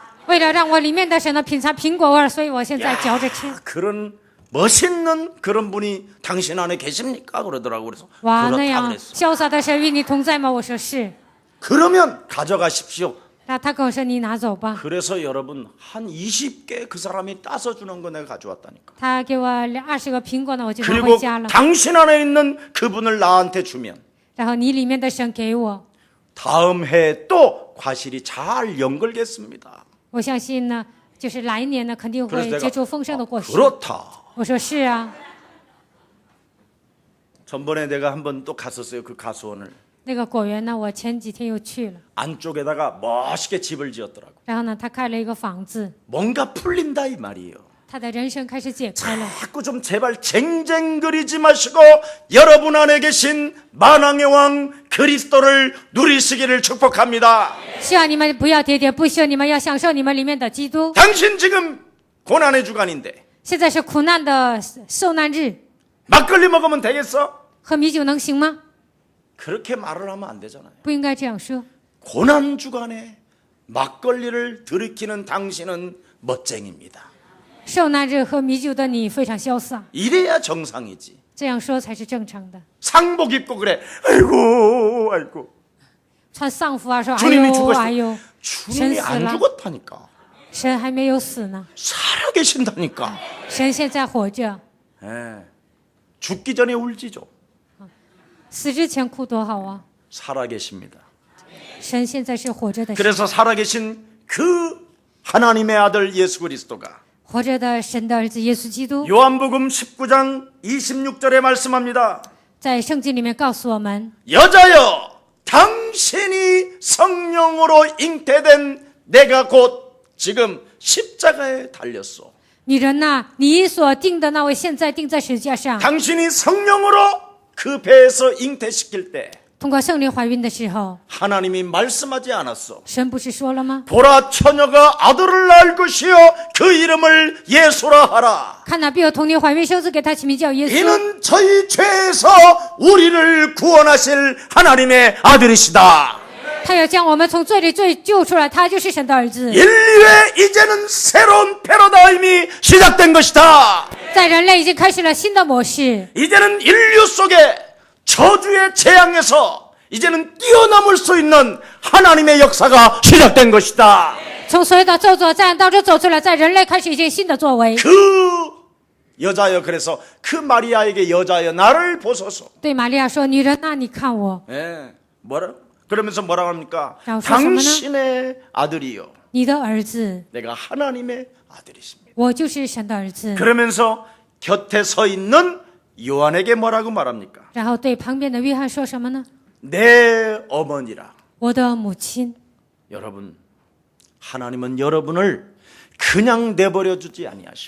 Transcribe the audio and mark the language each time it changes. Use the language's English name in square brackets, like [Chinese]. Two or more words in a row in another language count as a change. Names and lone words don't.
[Chinese] 为了让我里面的神呢品尝苹果味儿，所以我现在嚼着吃。 [Korean] 그런 멋있는 그런 분이 당신 안에 계십니까? 그러더라고. 그래서 [Chinese] 哇，那 [Korean] 그렇다 [Chinese] 样 [Korean] 그랬어. [Chinese] 潇洒的神与你同在吗？我说是。 [Korean] 그러면 가져가십시오. [Chinese] 那他跟我说你拿走吧。 [Korean] 그래서 여러분 한 20개 그 사람이 따서 주는 거 내가 가져왔다니까. [Chinese] 他给我20个苹果呢，我就拿 [Korean] 그리고 [Chinese] 回家了。 [Korean] 당신 안에 있는 그분을 나한테 주면 [Chinese] 然后你里面的神给我， [Korean] 다음 해에 또 과실이 잘 연결겠습니다. [Chinese] 我相信呢，就是来年呢肯定 [Korean] 그래서 [Chinese] 会结出丰盛的果实。 [Korean] 그렇다. [Chinese] 我说是啊。 [Korean] 전번에 내가 한번 또 갔었어요. 그 가수원을. [Chinese] 那个果园呢，我前几天又去了， [Korean] 안쪽에다가 멋있게 집을 지었더라고. [Chinese] 然后呢，他开了一个房子， [Korean] 뭔가 풀린다 이 말이에요. [Chinese] 他的人生开始解开了。 [Korean] 자꾸 좀 제발 쟁쟁거리지 마시고 여러분 안에 계신 만왕의 왕 그리스도를 누리시기를 축복합니다. [Chinese] 希望你们不要喋喋不休，你们要享受你们里面的基督。 [Korean] 당신 지금 고난의 주간인데 [Chinese] 现在是苦难的受难日， [Korean] 막걸리 먹으면 되겠어? [Chinese] 喝米酒能行吗？ [Korean] 그렇게 말을 하면 안 되잖아요. [Chinese] 不应该这样说。 [Korean] 고난 주간에 막걸리를 들이키는 당신은 멋쟁입니다. [Chinese] 受难日喝米酒的你非常潇洒， [Korean] 이래야 정상이지. [Chinese] 这样说才是正常的。 [Korean] 상복 입고 그래. 아이고 아이고. [Chinese] 穿丧服啊，说哎 [Korean] 주님이 [Chinese] 呦 [Korean] 죽었어. [Chinese] 哎呦， [Korean] 주님이 안 죽었다니까. [Chinese] 神还没有死呢， [Korean] 살아 계신다니까. [Chinese] 神现在活着， [Korean] 예. 죽기 전에 울지 좀. [Chinese] 死之前哭多好啊！ [Korean] 살아 계십니다. [Chinese] 神现在是活着的神， [Korean] 그래서 살아 계신 그 하나님의 아들 예수 그리스도가 [Chinese] 活着的神的儿子耶稣基督， [Korean] 요한복음 19장 26절에 말씀합니다. [Chinese] 在圣经里面告诉我们， [Korean] 여자여 당신이 성령으로 잉태된 내가 곧 지금 십자가에 달렸소. [Chinese] 女人呐、你所定的那位现在定在十字架上， [Korean] 당신이 성령으로 그 배에서 잉태시킬 때 [Chinese] 通过圣灵怀孕的时候， [Korean] 하나님이 말씀하지 않았어. [Chinese] 神不是说了吗？ [Korean] 보라 처녀가 아들을 낳을 것이요 그 이름을 예수라 하라. [Chinese] 看哪必有童女怀孕生子，给他起名叫耶稣。 [Korean] 이는 저희 죄에서 우리를 구원하실 하나님의 아들이시다. [Chinese] 他要将我们从罪里救出来，他就是神的儿子。 [Korean] 인류의 이제는 새로운 패러다임이 시작된 것이다. [Chinese] 在人类已经开始了新的模式， [Korean] 이제는 인류 속에 저주의 재앙에서 이제는 뛰어넘을 수 있는 하나님의 역사가 시작된 것이다. [Chinese] 从所有的咒诅灾难当中走出来，在人类开始一些新的作为。 [Korean] 그 여자여 그래서 그 마리아에게 여자여 나를 보소서. [Chinese] 对玛利亚说：“女人，那你看我， [Korean] 예, 뭐라? 그러면서 뭐라고 합니까? 라고 당신의 아들이요. [Chinese] 你的儿子， [Korean] 내가 하나님의 아들이십니다. [Chinese] 我就是神的儿子。” [Korean] 그러면서 곁에 서 있는 요한에게 뭐라고 말합니까? [Chinese] 然后对旁边的约翰说什么呢？ [Korean] 내 어머니라. [Chinese] 我的母亲。 [Korean] 여러분, 하나님은 여러분을 그냥 내버려 주지 아니하시고